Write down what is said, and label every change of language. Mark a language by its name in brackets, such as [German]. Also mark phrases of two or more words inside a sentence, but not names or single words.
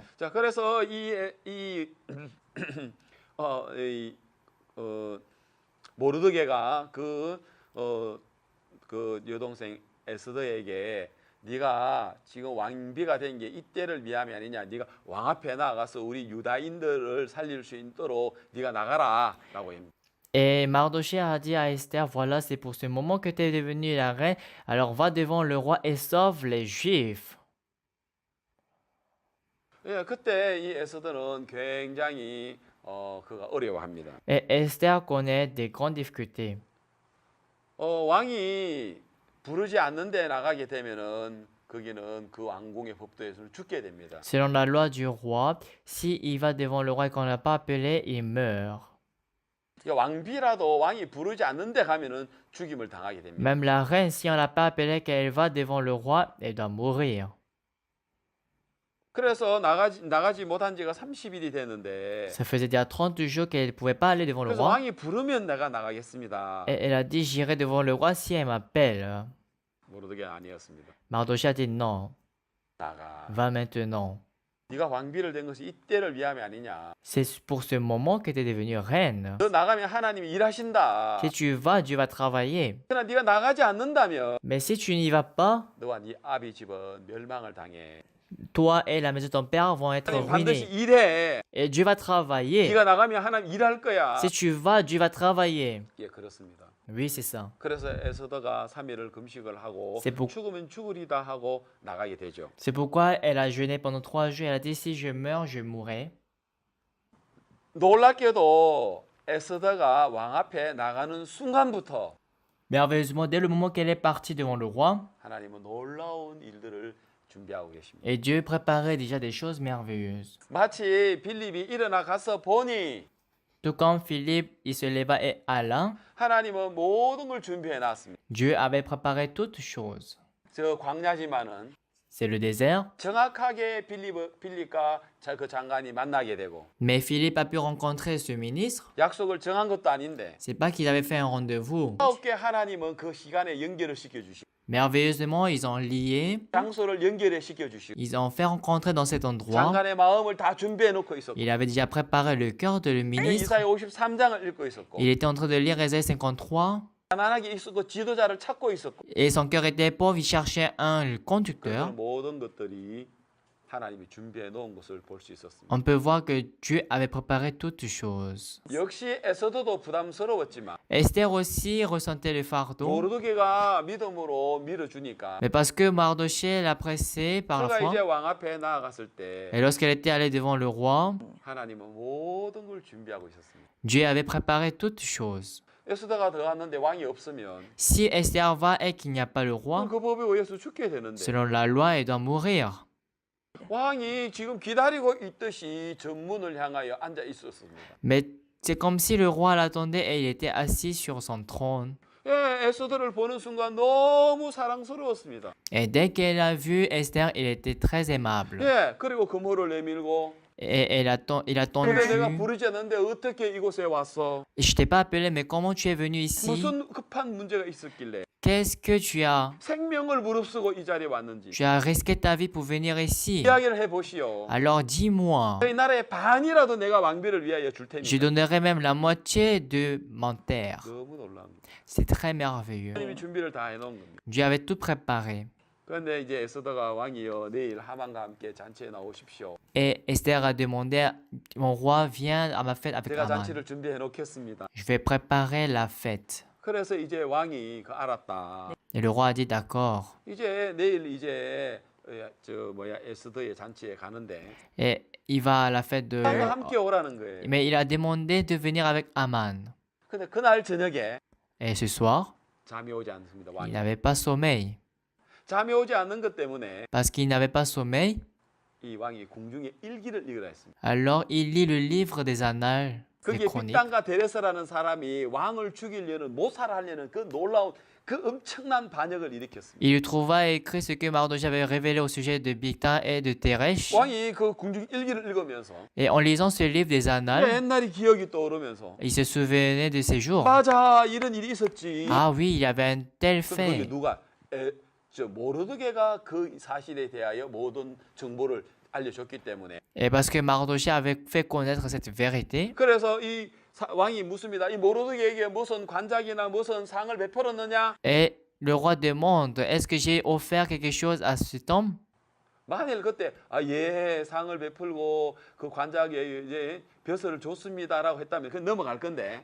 [Korean] 자, 그래서 이 어, 이, 모르드게가 그 여동생 에스더에게 네가 지금 왕비가 된 게 이때를 위함이 아니냐. 네가 왕 앞에 나가서 우리 유다인들을 살릴 수 있도록 네가 나가라라고 합니다. [French] Et Mardochée a dit à Esther, voilà, c'est pour ce moment que tu es devenue la reine, alors va devant le roi et sauve les Juifs. [Korean] 예, 그때 이 에스더는 굉장히 그가 어려워합니다. [French] Et Esther connaît des grandes difficultés. [Korean] 왕이 부르지 않는데 나가게 되면은 거기는 그 왕궁의 법도에서는 죽게 됩니다. [French] Selon la loi du roi, s'il va devant le roi et qu'on ne l'a pas appelé, il meurt. [Korean] 왕비라도 왕이 부르지 않는데 가면은 죽임을 당하게 됩니다. [French] Même la reine, si on ne l'a pas appelée, qu'elle va devant le roi, elle doit mourir. [Korean] 그래서 나가지 못한 지가 30일이 됐는데 [French] Ça faisait déjà 30 jours qu'elle ne pouvait pas aller devant le [Korean] 그래서 [French] roi. [Korean] 왕이 부르면 내가 나가겠습니다. [French] Et elle a dit, j'irai devant le roi si elle m'appelle. [Korean] 모르드게 아니었습니다. [French] Mardochée a dit, non, [Korean] 나가. [French] va maintenant. [Korean] 네가 왕비를 된 것이 이때를 위함이 아니냐. [French] C'est pour ce moment que tu es devenue reine. [Korean] 너 나가면 하나님이 일하신다. [French] Si tu vas, Dieu va travailler. [Korean] 그러나 네가 나가지 않는다면 [French] Mais si tu n'y vas pas, [Korean] 너와 네 아비 집은 멸망을 당해. [French] toi et la maison de ton père vont être [Korean] 하나님 반드시 [French] ruinés. [Korean] 일해. [French] Et Dieu va travailler. [Korean] 네가 나가면 하나님 일할 거야. [French] Si tu vas, Dieu va travailler. [Korean] 예, 그렇습니다. [French] Oui, c'est ça. [Korean] 그래서 에스더가 3일을 금식을 하고 [French] C'est pour- [Korean] 죽으면 죽으리다 하고 나가게 되죠. [French] C'est pourquoi elle a jeûné pendant 3 jours. Elle a dit, si je meurs, je mourrai. [Korean] 놀랍게도 에스더가 왕 앞에 나가는 순간부터 [French] Merveilleusement, dès le moment qu'elle est partie devant le roi, [Korean] 하나님은 놀라운 일들을 준비하고 계십니다. [French] et Dieu préparait déjà des choses merveilleuses. [Korean] 마치 빌립이 일어나 가서 보니 [French] Tout comme Philippe, il se leva et alla, [Korean] 하나님은 모든 걸 준비해 놨습니다. [French] Dieu avait préparé toutes choses. [Korean] 저 광야지만은 [French] C'est le désert. [Korean] 정확하게 빌립과 그 장관이 만나게 되고 [French] Mais Philippe a pu rencontrer ce ministre. [Korean] 약속을 정한 것도 아닌데 [French] C'est pas qu'ils avaient fait un rendez-vous. [Korean] 어떻게 하나님은 그 시간에 연결을 시켜주시고 [French] Merveilleusement, ils ont lié. [Korean] 장소를 연결해 시켜주시고 [French] Ils ont fait rencontrer dans cet endroit. [Korean] 장관의 마음을 다 준비해 놓고 있었고 [French] Il avait déjà préparé le cœur de le ministre. [Korean] 이사야 53장을 읽고 있었고 [French] Il était en train de lire Ésaïe 53. [Korean] 가난하게 있었고 지도자를 찾고 있었고 [French] Et son cœur était pauvre. Il cherchait un [Korean] 그 [French] conducteur. [Korean] 모든 것들이 하나님이 준비해 놓은 것을 볼 수 있었습니다. [French] On peut voir que Dieu avait préparé toutes choses. [Korean] 역시 에서도도 부담스러웠지만 [French] Esther aussi ressentait le fardeau. [Korean] 모르드게가 믿음으로 밀어주니까 [French] Mais parce que Mardochée l'a pressée par la [Korean] 그가 [French] foi. [Korean] 이제 왕 앞에 나아갔을 때 [French] Et lorsqu'elle était allée devant le roi, [Korean] 하나님은 모든 걸 준비하고 있었습니다. [French] Dieu avait préparé toutes choses. [Korean] 에스더가 들어갔는데 왕이 없으면 [French] Si Esther va et qu'il n'y a pas le roi, [Korean] 그 법에 의해서 죽게 되는데 [French] selon la loi, elle doit mourir. [Korean] 왕이 지금 기다리고 있듯이 전문을 향하여 앉아 있었습니다. [French] Mais c'est comme si le roi l'attendait et il était assis sur son trône. [Korean] 예, 에스더를 보는 순간 너무 사랑스러웠습니다. [French] Et dès qu'elle a vu Esther, il était très aimable. [Korean] 예, 그리고 금호를 내밀고 [French] Et il a [Korean] 그래 내가 [French] tendu. [Korean] 부르지 않는데 어떻게 이곳에 왔어? [French] Je t'ai pas appelé, mais comment tu es venu ici? [Korean] 무슨 급한 문제가 있었길래 [French] Qu'est-ce que tu as? [Korean] 생명을 무릅쓰고 이 자리에 왔는지 [French] Tu as risqué ta vie pour venir ici. [Korean] 이야기를 해보시오. [French] Alors dis-moi. [Korean] 저희 나라의 반이라도 내가 왕비를 위하여 줄 [French] Je [Korean] 테니까. [French] donnerai même la moitié de mon terre. [Korean] 너무 놀랍니다. [French] C'est très merveilleux. [Korean] 하나님이 준비를 다 해놓은 겁니다. [French] Dieu avait tout préparé. [Korean] 그런데 이제 에스더가 왕이여 내일 하만과 함께 잔치에 나오십시오. [French] Et Esther a demandé, mon roi, viens à ma fête avec [Korean] 제가 [French] Haman. [Korean] 잔치를 준비해 놓겠습니다. [French] Je vais préparer la fête. [Korean] 그래서 이제 왕이 알았다. [French] Et le roi a dit, d'accord. [Korean] 이제 내일 이제 에스더의 잔치에 가는데 [French] Et il va à la fête de... [Korean] 하만과 함께 오라는 거예요. [French] Mais il a demandé de venir avec Haman. [Korean] 근데 그날 저녁에 [French] Et ce soir, [Korean] 잠이 오지 않습니다. [French] il [Korean] 왕이. [French] n'avait pas sommeil. [Korean] 잠이 오지 않는 것 때문에 [French] Parce qu'il n'avait pas sommeil, [Korean] 이 왕이 궁중에 일기를 읽으라 했습니다. [French] alors il lit le livre des Annales. [Korean] 거기에 [French] Chroniques. [Korean] 빅단과 데레스라는 사람이 왕을 죽이려는 모살하려는 그 놀라운 그 엄청난 반역을 일으켰습니다. [French] Il lui trouva écrit ce que Mardochée avait révélé au sujet de Bigtan et de Teresh. [Korean] 왕이 그 궁중 일기를 읽으면서 [French] Et en lisant ce livre des annales, [Korean] 옛날이 기억이 떠오르면서 [French] il se souvenait de ces jours. [Korean] 맞아 이런 일이 있었지. [French] Ah oui, il y avait un tel [Korean] 그럼 거기 [French] fait. [Korean] 누가 모르드게가 그 사실에 대하여 모든 정보를 알려줬기 때문에 [French] Et parce que Mardochée avait fait connaître cette vérité, [Korean] 그래서 이 왕이 묻습니다. 이 모르드게에게 무슨 관작이나 무슨 상을 베풀었느냐? [French] et le roi demande, est-ce que j'ai offert quelque chose à cet homme? [Korean] 만일 그때 상을 베풀고 그 관작에 이제 벼슬을 줬습니다라고 했다면 그 넘어갈 건데